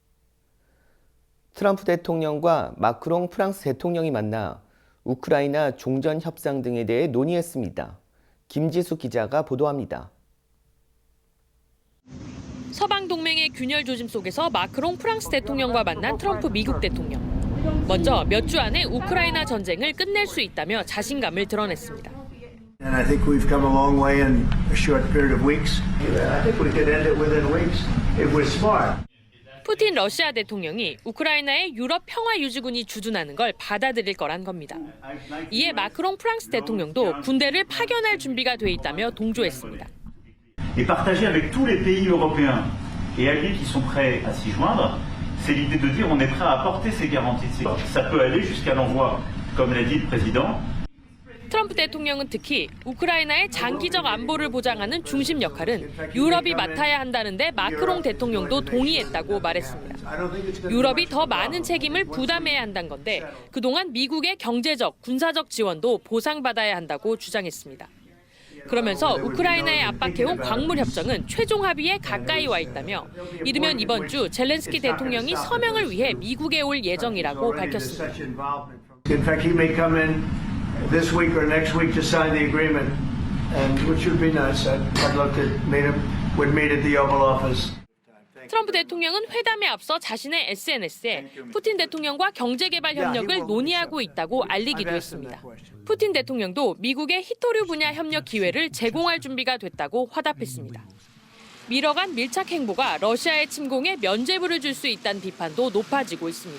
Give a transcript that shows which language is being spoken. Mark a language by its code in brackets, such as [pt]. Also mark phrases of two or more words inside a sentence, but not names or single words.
[ko] 트럼프 대통령과 마크롱 프랑스 대통령이 만나 우크라이나 종전 협상 등에 대해 논의했습니다. 김지수 기자가 보도합니다. 서방 동맹의 균열 조짐 속에서 마크롱 프랑스 대통령과 만난 트럼프 미국 대통령. 먼저 몇 주 안에 우크라이나 전쟁을 끝낼 수 있다며 자신감을 드러냈습니다. [en] And I think we've come a long way in a short period of weeks. I think we could end it within weeks if we're smart. [ko] 푸틴 러시아 대통령이 우크라이나의 유럽 평화유지군이 주둔하는 걸 받아들일 거란 겁니다. 이에 마크롱 프랑스 대통령도 군대를 파견할 준비가 돼 있다며 동조했습니다. [fr] Et partager avec tous les pays européens et alliés qui sont prêts à s'y joindre, c'est l'idée de dire on est prêt à apporter ces garanties. Ça peut aller jusqu'à l'envoi, comme l'a dit le président. [ko] 트럼프 대통령은 특히 우크라이나의 장기적 안보를 보장하는 중심 역할은 유럽이 맡아야 한다는데 마크롱 대통령도 동의했다고 말했습니다. 유럽이 더 많은 책임을 부담해야 한다는 건데 그동안 미국의 경제적, 군사적 지원도 보상받아야 한다고 주장했습니다. 그러면서 우크라이나에 압박해온 광물 협정은 최종 합의에 가까이 와 있다며 이르면 이번 주 젤렌스키 대통령이 서명을 위해 미국에 올 예정이라고 밝혔습니다. [en] This week or next week to sign the agreement, and which would be nice. I'd love to meet him. Would meet at the Oval Office. [ko] 트럼프 대통령은 회담에 앞서 자신의 SNS에 푸틴 대통령과 경제개발 협력을 논의하고 있다고 알리기도 했습니다. 푸틴 대통령도 미국의 히토류 분야 협력 기회를 제공할 준비가 됐다고 화답했습니다. 미러 간 밀착 행보가 러시아의 침공에 면죄부를 줄 수 있다는 비판도 높아지고 있습니다.